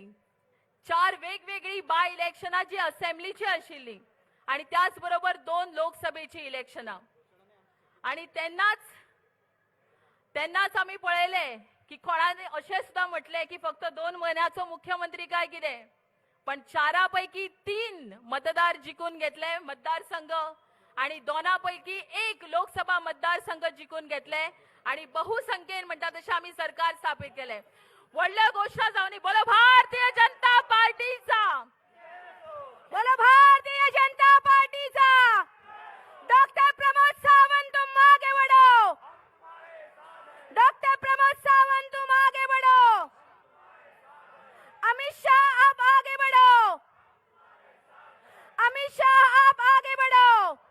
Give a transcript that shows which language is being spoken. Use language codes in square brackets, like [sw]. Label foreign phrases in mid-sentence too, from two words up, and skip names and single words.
[kok] 4 वेगवेगळी बाय इलेक्शनां जी असेंब्लीची आशिल्ली आणि त्याच बरोबर 2 लोकसभेची इलेक्शनां आणि तेन्नाच आमी पळयले की कोणाने अशें सुद्दां म्हटले की फक्त 2 महिन्याचो मुख्यमंत्री काय कितें, पण 4 पैकी 3 मतदार जिंकून घेतले मतदारसंघ आणि 2 पैकी 1 लोकसभा मतदारसंघ जिंकून घेतले आणि बहुसंख्येन म्हणटा तशें आमी सरकार स्थापीत केले. व्हडल्यो घोषणा जावनी बोलो भारतीय जनता पार्टीचा, बोलो भारतीय जनता पार्टीचा. [hi] डॉक्टर प्रमोद सावंत तुम आगे बढ़ो, डॉक्टर प्रमोद सावंत तुम आगे बढ़ो, अमित शाह आप आगे बढ़ो, अमित शाह आप आगे बढ़ो.